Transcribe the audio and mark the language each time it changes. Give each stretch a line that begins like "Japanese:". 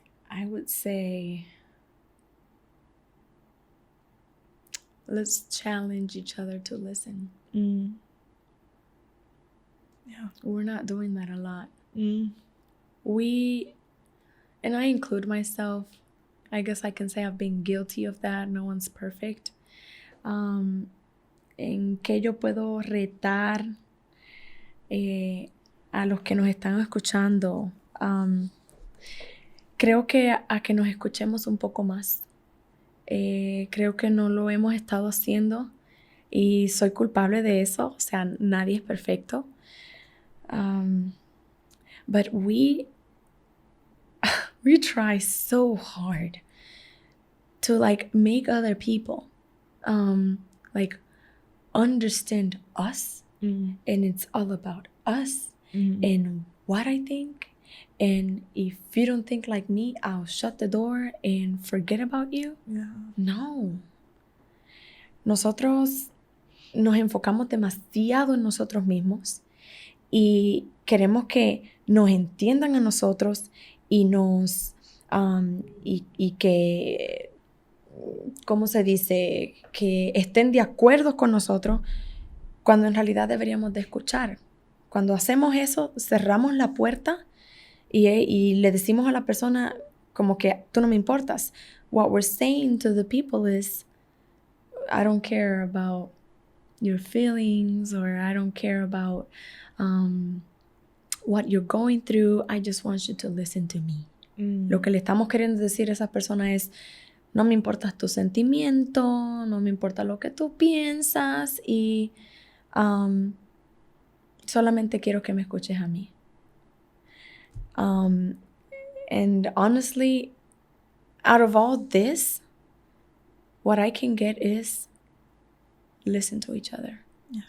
English: I would say let's challenge each other to listen. Yeah. We're not doing that a lot. And I include myself. I guess I can say I've been guilty of that. No one's perfect.
Spanish: En que yo puedo retar a los que nos están escuchando. Creo que a que nos escuchemos un poco más. Creo que no lo hemos estado haciendo y soy culpable de eso. O sea, nadie es perfecto.
English: But we try so hard to like make other people like understand us, and it's all about us and what I think. And if you don't think like me, I'll shut the door and forget about you. Yeah. No.
Spanish: Nosotros nos enfocamos demasiado en nosotros mismos y queremos que nos entiendan a nosotros y nos y que, ¿cómo se dice? Que estén de acuerdo con nosotros cuando en realidad deberíamos de escuchar. Cuando hacemos eso, cerramos la puerta y le decimos a la persona como que tú no me importas.
English: What we're saying to the people is, I don't care about your feelings, or I don't care about what you're going through. I just want you to listen to me.
Spanish: Lo que le estamos queriendo decir a esa persona es, no me importas tu sentimiento, no me importa lo que tú piensas y solamente quiero que me escuches a mí.
English: And honestly, out of all this, what I can get is listen to each other. Yeah.